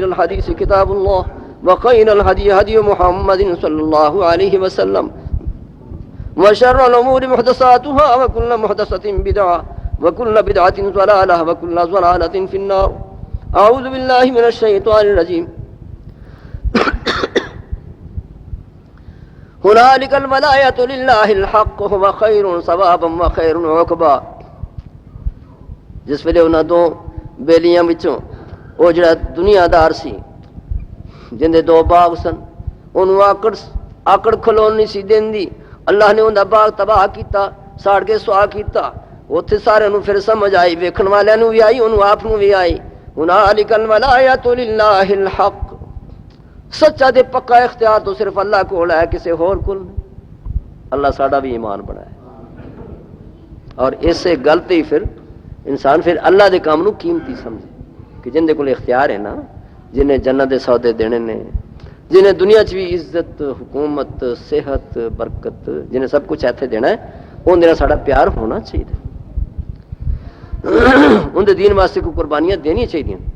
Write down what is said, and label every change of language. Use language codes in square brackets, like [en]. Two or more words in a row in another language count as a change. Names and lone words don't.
[ar] الحديث كتاب الله وخير الهدي هدي محمد صلى الله عليه وسلم وشر الامور محدثاتها وكل محدثة بدعة وكل بدعة ضلالة وكل ضلالة في النار اعوذ بالله من الشيطان الرجيم هنالك الولاية لله الحق هو خير ثوابا وخير عقبا [pa] جس ویلے انہاں دو بیلیاں وچوں او جڑا دنیا دار سی جن دے دو باغ سن انہوں آکڑ کھلون نہیں سی دیندی اللہ نے انہاں باغ تباہ کیتا ساڑ کے سوا کیتا اوتھے سارے نوں پھر سمجھ آئی ویکھن والے نوں بھی آئی انہوں آپ نوں بھی آئی [ar] هنالك الولاية لله الحق [pa] سچا دے [ur] پکا اختیار تو صرف اللہ کو ہے کسی اور کل نہیں [pa] اللہ ساڑا بھی ایمان بنائے اور اس سے غلط ہی پھر انسان پھر اللہ دے کام نو قیمتی سمجھے کہ جن دے کول اختیار ہے نا جنہیں جنت دے سودے دینے نے جنہیں دنیا چ بھی عزت حکومت صحت برکت جنہیں سب کچھ ایتھے دینا ہے ان دینا ساڑا پیار ہونا چاہیے ان دے دین واسطے کو قربانیاں دینی چاہیے